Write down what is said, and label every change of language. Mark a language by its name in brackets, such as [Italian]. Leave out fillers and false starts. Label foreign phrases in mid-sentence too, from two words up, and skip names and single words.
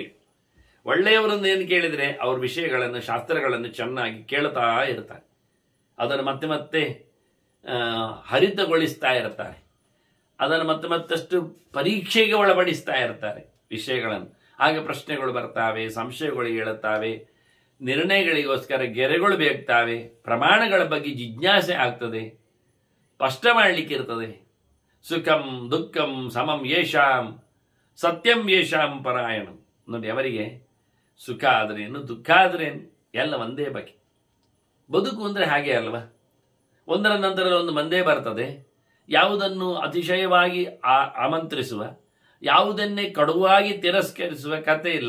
[Kannada] ಒಳ್ಳೆಯವರನ್ನು ಏನು ಕೇಳಿದರೆ ಅವ್ರ ವಿಷಯಗಳನ್ನು, ಶಾಸ್ತ್ರಗಳನ್ನು ಚೆನ್ನಾಗಿ ಕೇಳ್ತಾ ಇರ್ತಾರೆ, ಅದನ್ನು ಮತ್ತೆ ಮತ್ತೆ ಹರಿತಗೊಳಿಸ್ತಾ ಇರ್ತಾರೆ, ಅದನ್ನು ಮತ್ತೆ ಮತ್ತಷ್ಟು ಪರೀಕ್ಷೆಗೆ ಒಳಪಡಿಸ್ತಾ ಇರ್ತಾರೆ ವಿಷಯಗಳನ್ನು. ಹಾಗೆ ಪ್ರಶ್ನೆಗಳು ಬರ್ತಾವೆ, ಸಂಶಯಗಳು ಹೇಳುತ್ತಾವೆ, ನಿರ್ಣಯಗಳಿಗೋಸ್ಕರ ಗೆರೆಗಳು ಬೇಕ್ತಾವೆ, ಪ್ರಮಾಣಗಳ ಬಗ್ಗೆ ಜಿಜ್ಞಾಸೆ ಆಗ್ತದೆ, ಸ್ಪಷ್ಟ ಮಾಡಲಿಕ್ಕೆ ಇರ್ತದೆ. [Sanskrit] ಸುಖಂ ದುಃಖಂ ಸಮಂ ಯೇಷಾಂ ಸತ್ಯಂ ಯೇಷಾಂ ಪರಾಯಣಂ. [Kannada] ನೋಡಿ, ಅವರಿಗೆ ಸುಖ ಆದ್ರೇನು ದುಃಖ ಆದ್ರೇನು ಎಲ್ಲ ಒಂದೇ ಬಗ್ಗೆ. ಬದುಕು ಅಂದರೆ ಹಾಗೆ ಅಲ್ವಾ, ಒಂದರ ನಂತರ ಒಂದು ಬಂದೇ ಬರ್ತದೆ. ಯಾವುದನ್ನು ಅತಿಶಯವಾಗಿ ಆಮಂತ್ರಿಸುವ, ಯಾವುದನ್ನೇ ಕಡುವಾಗಿ ತಿರಸ್ಕರಿಸುವ ಕಥೆ ಇಲ್ಲ.